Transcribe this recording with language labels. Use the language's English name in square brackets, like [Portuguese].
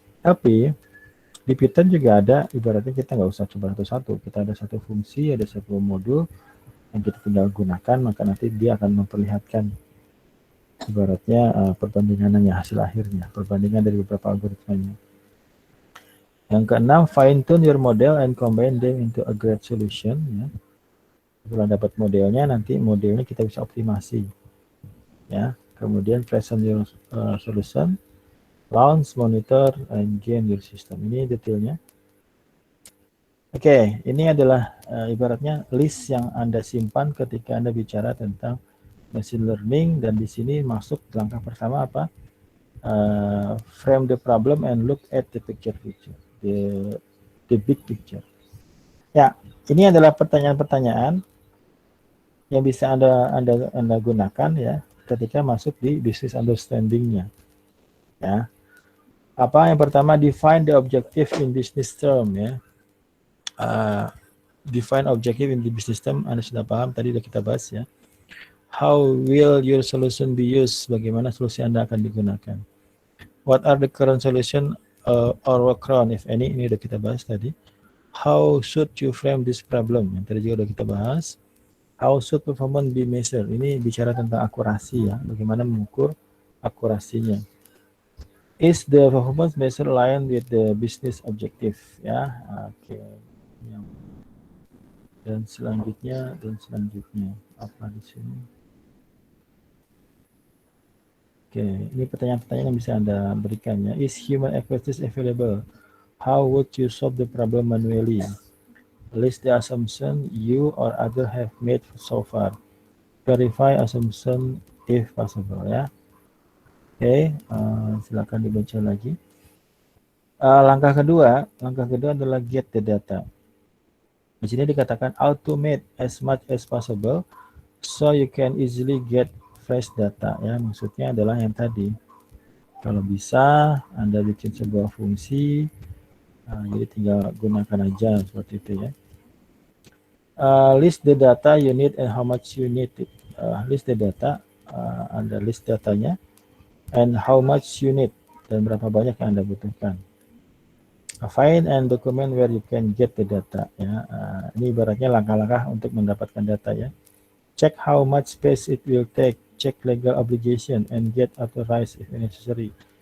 [Indonesian] Tapi di Python juga ada, ibaratnya kita nggak usah coba satu-satu. Kita ada satu fungsi, ada satu modul yang kita tinggal gunakan, maka nanti dia akan memperlihatkan ibaratnya perbandingannya, hasil akhirnya, perbandingan dari beberapa algoritmanya. Yang keenam, [English] fine tune your model and combine them into a great solution. [Indonesian] Ya. Setelah dapat modelnya, nanti modelnya kita bisa optimasi. Ya. Kemudian [English] present your solution, launch, monitor, and gain your system. [Indonesian] Ini detailnya. Oke, ini adalah ibaratnya list yang Anda simpan ketika Anda bicara tentang machine learning, dan di sini masuk langkah pertama apa? [English] Frame the problem and look at the picture, the big picture. [Indonesian] Ya, ini adalah pertanyaan-pertanyaan yang bisa Anda gunakan ya ketika masuk di business understanding-nya. [English] Ya. [Indonesian] Apa yang pertama, [English] define the objective in business term ya. Define objective in the business term, [Indonesian] Anda sudah paham, tadi sudah kita bahas ya. [English] How will your solution be used? [Indonesian] Bagaimana solusi Anda akan digunakan? [English] What are the current solution or workaround if any? [Indonesian] Ini sudah kita bahas tadi. [English] How should you frame this problem? [Indonesian] Yang tadi juga sudah kita bahas. [English] How should performance be measured? [Indonesian] Ini bicara tentang akurasi ya. Bagaimana mengukur akurasinya. [English] Is the performance measure aligned with the business objective? [Indonesian] Ya, oke. Dan selanjutnya apa di sini? Oke, ini pertanyaan-pertanyaan yang bisa Anda berikan ya. [English] Is human expertise available? How would you solve the problem manually? List the assumption you or other have made so far. Verify assumption if possible [Indonesian] ya. Oke, silakan dibaca lagi. Langkah kedua adalah [English] get the data. [Indonesian] Di sini dikatakan [English] automate as much as possible so you can easily get fresh data ya. [Indonesian] Maksudnya adalah yang tadi. Kalau bisa Anda bikin sebuah fungsi, jadi tinggal gunakan aja seperti itu ya. [English] List the data you need and how much you need it. List the data, [Indonesian] Anda list datanya, [English] and how much you need, [Indonesian] dan berapa banyak yang Anda butuhkan. [English] Find and document where you can get the data ya. [Indonesian] Ini ibaratnya langkah-langkah untuk mendapatkan data ya. [English] Check how much space it will take, check legal obligation, and get authorized if necessary.